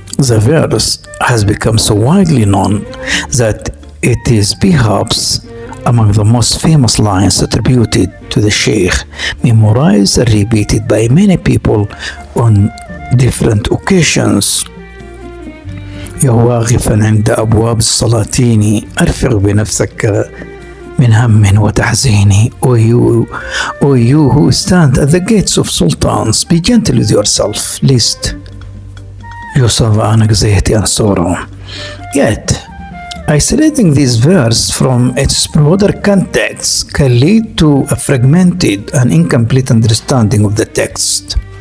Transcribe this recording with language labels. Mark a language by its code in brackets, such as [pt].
[en] The verse has become so widely known that it is perhaps among the most famous lines attributed to the Sheikh, memorized and repeated by many people on different occasions. [ar] ياواقفا عند أبواب السلاطين أرفق بنفسك من هم وتحزين. [en] O you who stand at the gates of sultans, be gentle with yourself, lest you suffer anxiety and sorrow. Yet, isolating this verse from its broader context can lead to a fragmented and incomplete understanding of the text.